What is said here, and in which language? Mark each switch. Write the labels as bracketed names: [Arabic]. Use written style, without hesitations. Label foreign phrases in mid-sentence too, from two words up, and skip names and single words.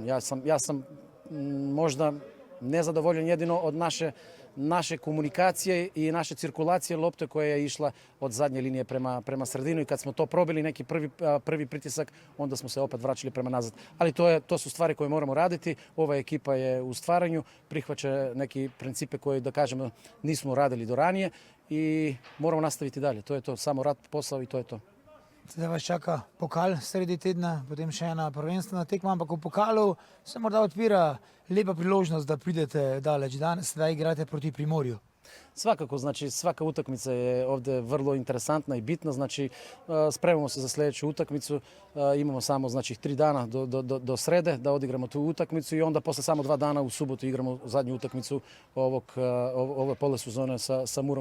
[Croatian] Ja sam možda nezadovoljan jedino od naše komunikacije i naše cirkulacije lopte koja je išla od zadnje linije prema sredinu i kad smo to probili neki prvi pritisak, onda smo se opet vraćali prema nazad. Ali to su stvari koje moramo raditi. Ova ekipa je u stvaranju, prihvaća neki principe koje, da kažemo, nismo radili do ranije i moramo nastaviti dalje. To je to, samo rad, posao i to je to. [Slovenian] Zdaj vas čaka pokal sredi tedna, potem še ena prvenstvena tekma, ampak v pokalu se morda odpira lepa priložnost da pridete daleč. Danes sedaj igrate proti Primorju. [Croatian] Svakako, znači svaka utakmica je ovdje vrlo interesantna i bitna, znači spremamo se za sljedeću utakmicu, imamo samo znači 3 dana do srede da odigramo tu utakmicu i onda posle samo 2 dana u subotu igramo zadnju utakmicu ove polesezone sa Murom.